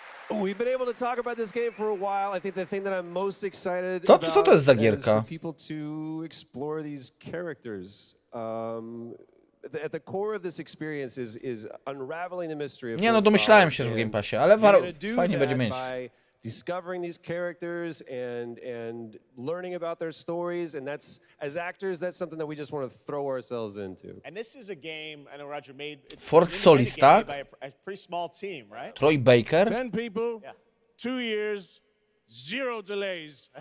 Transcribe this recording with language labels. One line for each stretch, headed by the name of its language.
English: We've been able to talk about this game for a while. I think the thing that I'm most excited about
Polish: Co to jest za
English: is
Polish: gierka?
English: for people to explore these characters. At the core of this experience is unraveling the mystery of
Polish: Nie no, domyślałem się, że w Game Passie, ale fajnie będzie mieć.
English: Discovering these characters and learning about their stories, and that's, as actors, that's something that we just want to throw ourselves into. And this is a game I know Roger made.
Polish: Fort Solace, tak?
English: By a pretty small team, right? Troy Baker. 10 people, 2 years, 0 delays.